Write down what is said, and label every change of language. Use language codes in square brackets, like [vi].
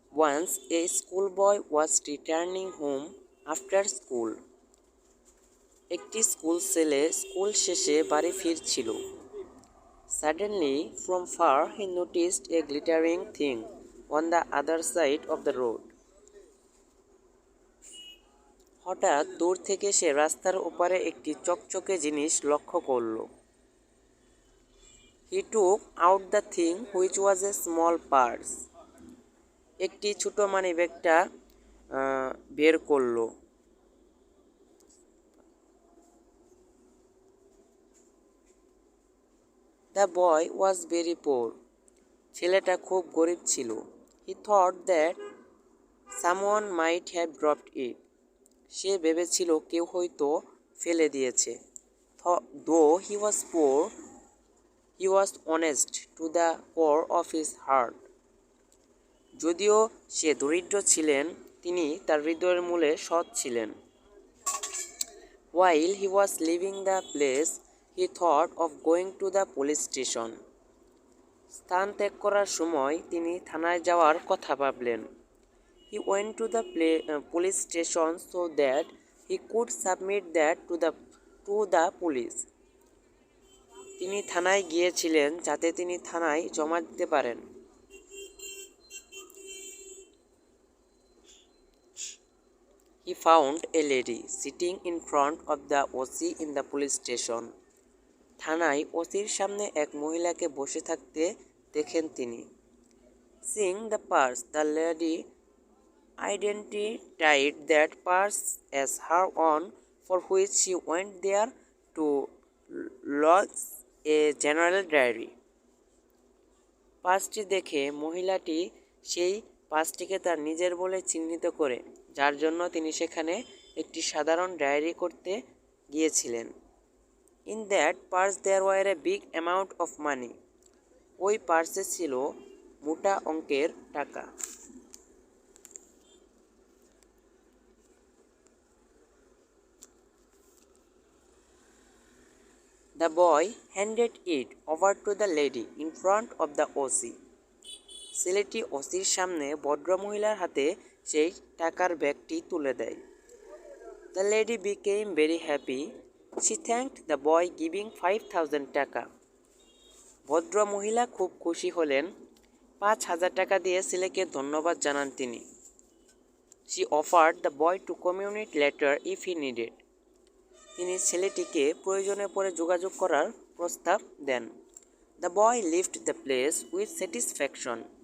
[en] Once a schoolboy was returning home after school. [bn] একটি school ছেলে school শেষে বাড়ি ফিরছিল। [en] Suddenly, from far, he noticed a glittering thing on the other side of the road. [bn] হঠাৎ দূর থেকে সে রাস্তার ওপারে একটি চকচকে জিনিস লক্ষ্য করল। [en] He took out the thing, which was a small purse. [bn] একটি ছোট মানিব্যাগটা বের করলো। [en] The boy was very poor. [bn] ছেলেটা খুব গরিব ছিল। [en] He thought that someone might have dropped it. [bn] সে ভেবেছিল কেউ হয়তো ফেলে দিয়েছে। [en] Though he was poor, he was honest to the core of his heart. [bn] যদিও সে দরিদ্র ছিলেন, তিনি তার হৃদয়ের মূলে সৎ ছিলেন। [en] While he was leaving the place, he thought of going to the police station. [bn] স্থান ত্যাগ করার সময় তিনি থানায় যাওয়ার কথা ভাবলেন। [en] He went to the police station so that he could submit that to the police. [bn] তিনি থানায় গিয়েছিলেন যাতে তিনি থানায় জমা দিতে পারেন। [en] He found a lady sitting in front of the OC in the police station. [bn] থানায় ওসির সামনে এক মহিলাকে বসে থাকতে দেখেন তিনি। [en] Seeing the purse, the lady identified that purse as her own, for which she went there to lodge a general diary. [bn] পার্সটি দেখে মহিলাটি সেই পার্সটিকে তার নিজের বলে চিহ্নিত করে, যার জন্য তিনি সেখানে একটি সাধারণ ডায়েরি করতে গিয়েছিলেন। [en] In that purse there were a big amount of money. [bn] ওই পার্সে ছিল মোটা অঙ্কের টাকা। [en] The boy handed it over to the lady in front of the OC. [bn] ছেলেটি ওসির সামনে ভদ্রমহিলার হাতে সেই টাকার ব্যাগটি তুলে দেয়। [en] The lady became very happy. She thanked the boy, giving 5,000 taka. [bn] ভদ্র মহিলা খুব খুশি হলেন। 5,000 টাকা দিয়ে ছেলেকে ধন্যবাদ জানান তিনি। [en] She offered the boy to communicate later if he needed. [bn] তিনি ছেলেটিকে প্রয়োজনে পরে যোগাযোগ করার প্রস্তাব দেন। [en] The boy left the place with satisfaction.